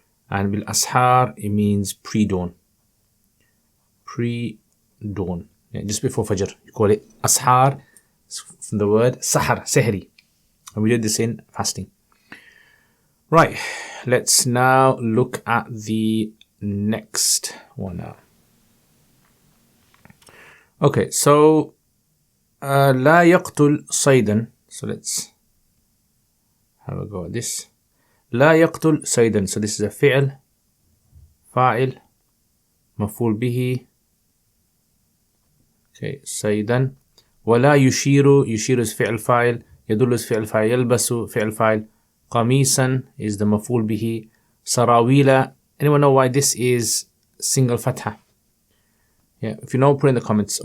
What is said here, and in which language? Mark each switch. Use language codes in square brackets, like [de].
[en] And bil ashar, it means pre-dawn. Pre-dawn. Yeah, just before Fajr. You call it ashar, from the word sahar, sehri. And we did this in fasting. Right, let's now look at the next one now. Okay, so [ar] لا يقتل صيدا. [en] So let's have a go at this. [ar] لا يقتل صيدا. [en] So this is a فعل, فاعل, مفعول به. Okay, [ar] صيدا. ولا يشير. يشير [en] is [ar] فعل فاعل. يدل is فعل فاعل. يلبس فعل فاعل. قميصا [en] is the [ar] مفعول به. سراويل. [en] Anyone know why this is single fatha? Yeah, if you know, put in the comments.